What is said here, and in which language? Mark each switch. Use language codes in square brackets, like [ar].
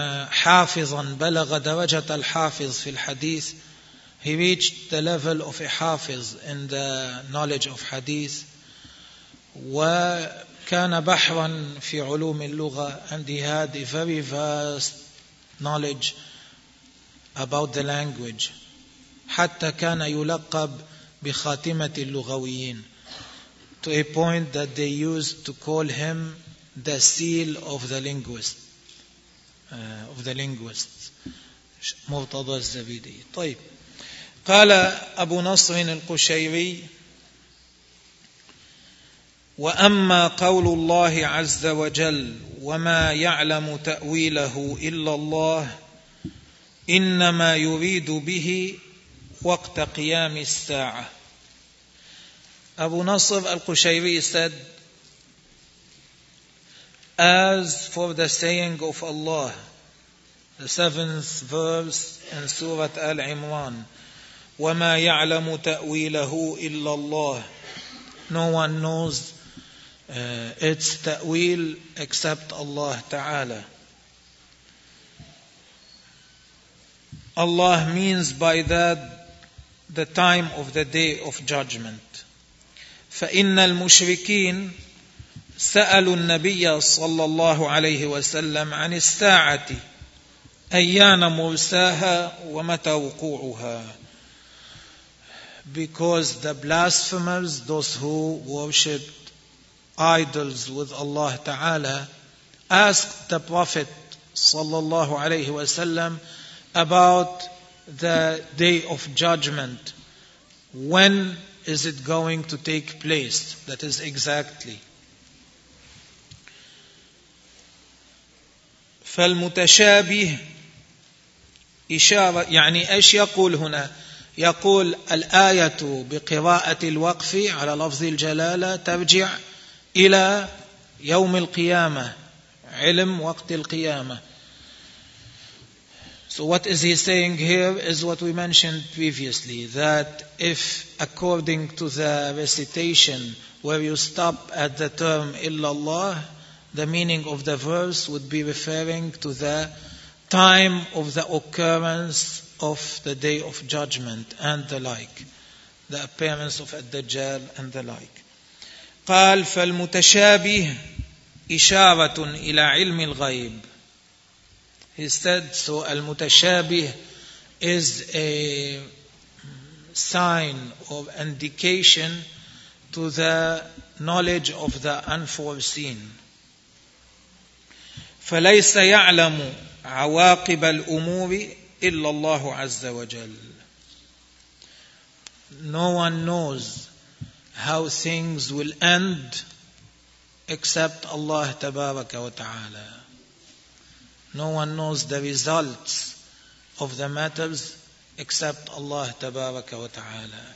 [ar] حافظا بلغ درجة الحافظ في الحديث. [en] He reached the level of a حافظ in the knowledge of hadith. [ar] وكان بحرا في علوم اللغة, [en] and he had a very vast knowledge about the language. [ar] حتى كان يلقب بخاتمة اللغويين, [en] to a point that they used to call him the seal of the linguist. Of the linguists, Murtada al-Zabidi. طيب. [ar] قال أبو نصر القشيري وأما قول الله عز وجل وما يعلم تأويله إلا الله إنما يريد به وقت قيام الساعة. [en] أبو نصر القشيري said, as for the saying of Allah, the seventh verse in Surah Al-Imran, [ar] وَمَا يَعْلَمُ تَأْوِيلَهُ إِلَّا اللَّهِ, [en] no one knows its ta'wil except Allah Ta'ala. Allah means by that the time of the day of judgment. [ar] فَإِنَّ الْمُشْرِكِينَ سألوا النبي صلى الله عليه وسلم عن الساعة أيان مرساها ومتى وقوعها. [en] Because the blasphemers, those who worshipped idols with Allah Ta'ala, asked the Prophet [ar] صلى الله عليه وسلم [en] about the day of judgment. When is it going to take place? That is exactly. [ar] فالمتشابه إشارة, يعني إيش يقول هنا؟ يقول الآية بقراءة الوقف على لفظ الجلالة ترجع إلى يوم القيامة, علم وقت القيامة. [en] So what is he saying here is what we mentioned previously, that if according to the recitation where you stop at the term إِلَّا اللَّهِ, the meaning of the verse would be referring to the time of the occurrence of the day of judgment and the like, the appearance of Ad-Dajjal and the like. [ar] قال فالمتشابه إشارة إلى علم الغيب. [en] He said, so المتشابه is a sign or indication to the knowledge of the unforeseen. [ar] فليس يعلم عواقب الأمور إلا الله عز وجل. [en] No one knows how things will end except Allah [ar] تبارك وتعالى. [en] No one knows the results of the matters except Allah [ar] تبارك وتعالى.